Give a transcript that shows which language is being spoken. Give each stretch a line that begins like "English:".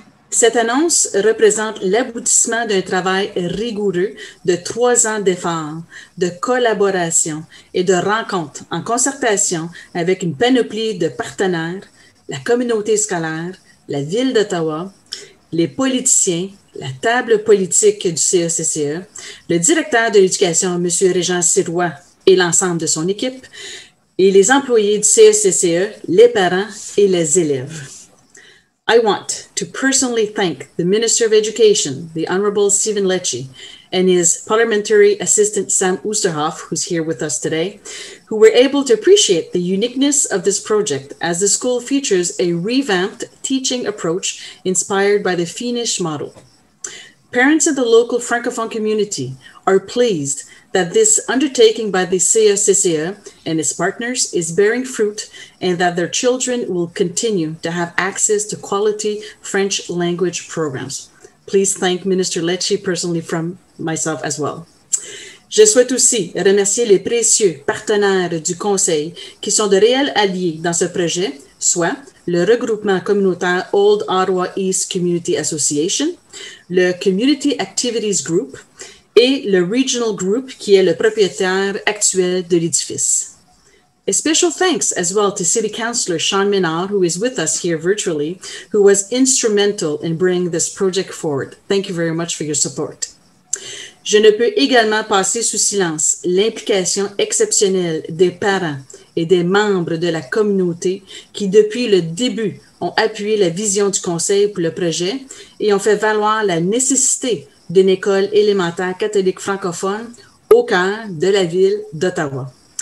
French: Cette annonce représente l'aboutissement d'un travail rigoureux de 3 ans d'efforts, de collaboration et de rencontres en concertation avec une panoplie de partenaires, la communauté scolaire, la Ville d'Ottawa, les politiciens, la table politique du CECCE, le directeur de l'éducation, M. Régent Sirois, et l'ensemble de son équipe, et les employés du CECCE, les parents et les élèves.
English: I want to personally thank the Minister of Education, the Honorable Stephen Lecce, and his parliamentary assistant, Sam Oosterhoff, who's here with us today, who were able to appreciate the uniqueness of this project as the school features a revamped teaching approach inspired by the Finnish model. Parents in the local Francophone community are pleased that this undertaking by the CECCE and its partners is bearing fruit and that their children will continue to have access to quality French language programs. Please thank Minister Lecce personally from myself as well.
French: Je souhaite aussi remercier les précieux partenaires du Conseil qui sont de réels alliés dans ce projet, soit le regroupement communautaire Old Ottawa East Community Association, le Community Activities Group et le Regional Group qui est le propriétaire actuel de l'édifice.
English: A special thanks as well to City Councillor Sean Menard, who is with us here virtually, who was instrumental in bringing this project forward. Thank you very much for your support.
French: Je ne peux également passer sous silence l'implication exceptionnelle des parents et des membres de la communauté qui, depuis le début, ont appuyé la vision du Conseil pour le projet et ont fait valoir la nécessité d'une école élémentaire catholique francophone au cœur de la ville d'Ottawa.